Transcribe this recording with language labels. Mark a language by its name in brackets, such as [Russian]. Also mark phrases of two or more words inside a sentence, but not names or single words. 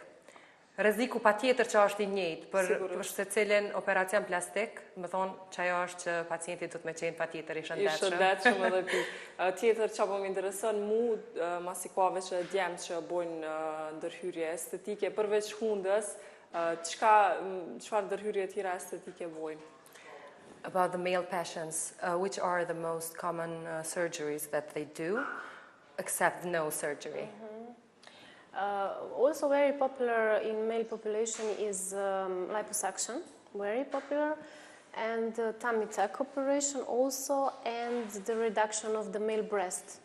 [Albanian] Rreziku patjetër që është i njëjtë për secilin operacion plastik, më thonë që ajo është që pacienti duhet me qenë patjetër i shëndetshëm. I shëndetshëm edhe pikë. Tjetër që po më intereson mu, masikave që djemë që bojnë ndërhyrje estetike, përveç hundës, çfarë ndërhyrje tjera estetike bojnë? [English] About the male patients, which are the most common surgeries that they do, except no surgery? Also very popular in male population is liposuction, very popular, and tummy tuck operation also, and the reduction of the male breast.